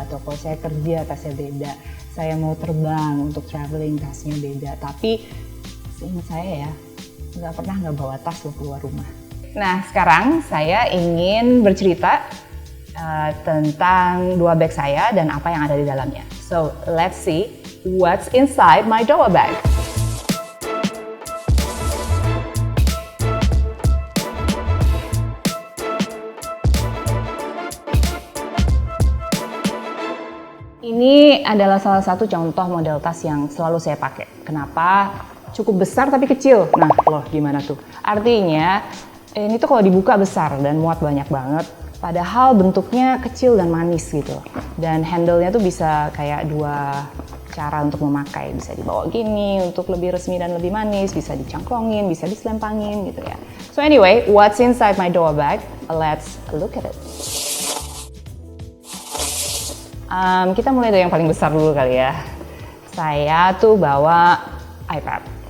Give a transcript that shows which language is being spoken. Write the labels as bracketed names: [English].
[Indonesian] Atau kalau saya kerja tasnya beda. Saya mau terbang untuk traveling tasnya beda. Tapi seingat saya ya, nggak pernah nggak bawa tas lo keluar rumah. Nah sekarang saya ingin bercerita tentang Doa bag saya dan apa yang ada di dalamnya. [English] So let's see what's inside my Doa bag. [Indonesian] Ini adalah salah satu contoh model tas yang selalu saya pakai. Kenapa? Cukup besar tapi kecil. Nah, loh gimana tuh? Artinya, ini tuh kalau dibuka besar dan muat banyak banget. Padahal bentuknya kecil dan manis gitu. Dan handle-nya tuh bisa kayak 2 cara untuk memakai. Bisa dibawa gini untuk lebih resmi dan lebih manis. Bisa dicangklongin, bisa diselempangin gitu ya. [English] So anyway, what's inside my Doa bag? Let's look at it. [Indonesian] Kita mulai dari yang paling besar dulu kali ya. Saya tuh bawa iPad.